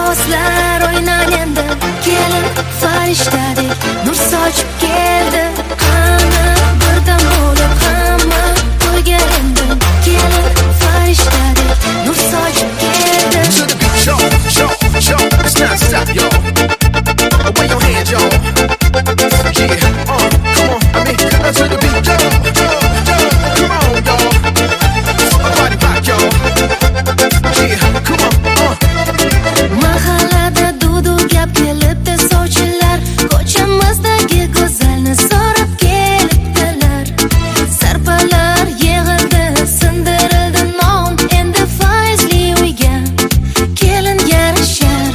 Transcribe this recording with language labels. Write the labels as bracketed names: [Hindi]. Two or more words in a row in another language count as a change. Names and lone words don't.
[Uzbek] do'stlar o'ynan endi. Kelin farishtadek nur sochib keldi. Qani birdan bo'lib hamma to'yga endi. Kelin farishtadek nur sochib keldi. [English] To the beat, y'all, it's not stop, y'all. Away your hands, y'all. Yeah, come on, I mean, to the beat, y'all, come on, y'all. Body rock, y'all. Yeah, come on, [Uzbek] Mahallada dudu gap kelibdi sovchilar, ko'chamizdagi go'zalni so'rab kelibdilar. Sarpalar yig'ildi, sindirildi non, endi faizli uyga kelin yarashar.